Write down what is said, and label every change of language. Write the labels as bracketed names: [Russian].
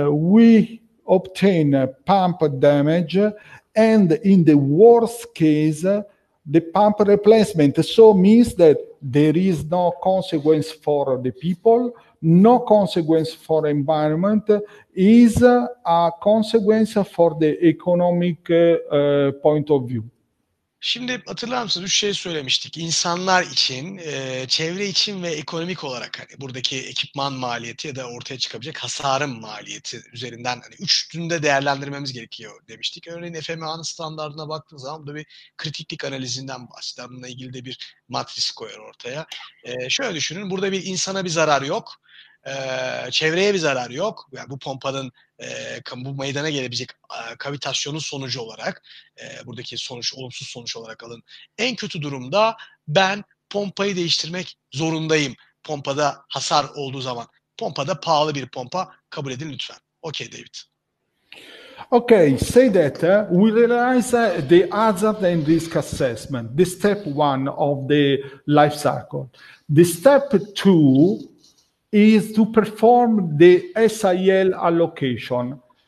[English] We obtain pump damage, and in the worst case, the pump replacement. So means that there is no consequence for the people, no consequence for environment, is a consequence for the economic point of view. [Turkish] Şimdi hatırlar mısınız? 3 şey söylemiştik. İnsanlar için, çevre için ve ekonomik olarak hani buradaki ekipman maliyeti ya da ortaya çıkabilecek hasarın maliyeti üzerinden hani üçünde değerlendirmemiz gerekiyor demiştik. Örneğin FMA'nın standartına baktığınız zaman burada bir kritiklik analizinden bahseder. Bununla ilgili de bir matris koyar ortaya. Şöyle düşünün. Burada bir insana bir zarar yok. Çevreye bir zarar yok. Yani bu pompanın bu meydana gelebilecek kavitasyonun sonucu olarak buradaki olumsuz sonuç olarak alın. En kötü durumda ben pompayı değiştirmek zorundayım. Pompada hasar olduğu zaman. Pompada pahalı bir pompa kabul edin lütfen. [English] Okay David. Okay, say that we realize the hazard and risk assessment, the step 1 of the life cycle. The step 2 is to perform the SIL allocation.